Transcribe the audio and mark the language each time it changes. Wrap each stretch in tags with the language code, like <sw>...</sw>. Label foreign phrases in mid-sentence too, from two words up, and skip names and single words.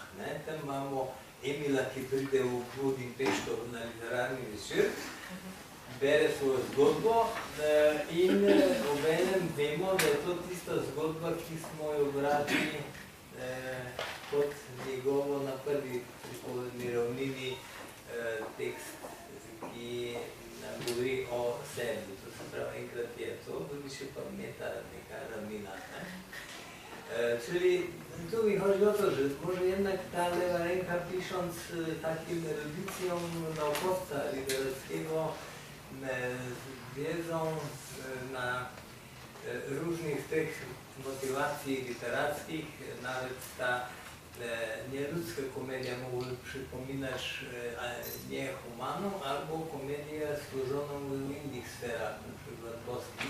<sl>Tam imamo Emila, ki pride v Budimpešto na literarni večer, bere svojo zgodbo in obenem vemo, da je to tista zgodba, ki smo jo brali kot njegovo na prvi pripovedni ravnini tekst, ki nam govori o sebi. To se pravi, enkrat je to, drugi še pa meta neka ravnina.</sl> <pl>Czyli tu mi chodzi o to, że może jednak ta lewa ręka, pisząc takim erudycją naukowca literackiego, z wiedzą na różnych tych motywacji literackich, nawet ta nieludzka komedia mogłaby przypominać niehumaną albo komedię stworzoną w innych sferach, na przykład boskich.</pl>